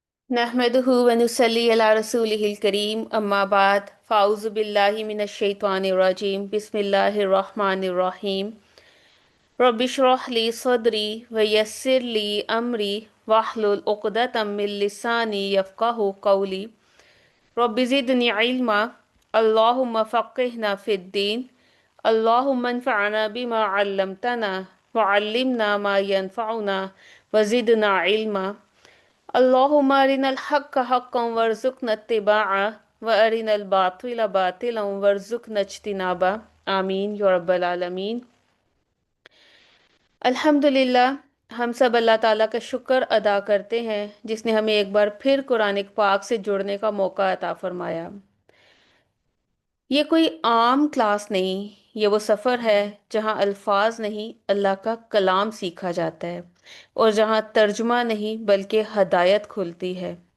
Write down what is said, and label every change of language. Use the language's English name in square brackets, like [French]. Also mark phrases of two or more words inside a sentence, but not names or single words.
[Arabic] نحمده ونصلي على رسوله الكريم أما بعد فأعوذ بالله من الشيطان الرجيم بسم الله الرحمن الرحيم رب اشرح لي صدري ويسر لي أمري واحلل عقدة من لساني يفقهوا قولي رب زدني علما اللهم فقهنا في الدين اللهم انفعنا بما علمتنا وعلمنا ما ينفعنا وزدنا علما اللهم أرنا الحق حقا وارزقنا اتباعه وأرنا الباطل باطلا وارزقنا اجتنابه آمين يا رب العالمين. अल्हम्दुलिल्लाह, [Hindi] हम सब अल्लाह ताला का शुक्र अदा करते हैं जिसने हमें एक बार फिर कुरान पाक से जुड़ने का मौका अता फरमाया। ये कोई आम क्लास नहीं, ये वो सफ़र है जहाँ अल्फाज नहीं अल्लाह का कलाम सीखा जाता है और जहाँ तर्जुमा नहीं बल्कि हदायत खुलती है।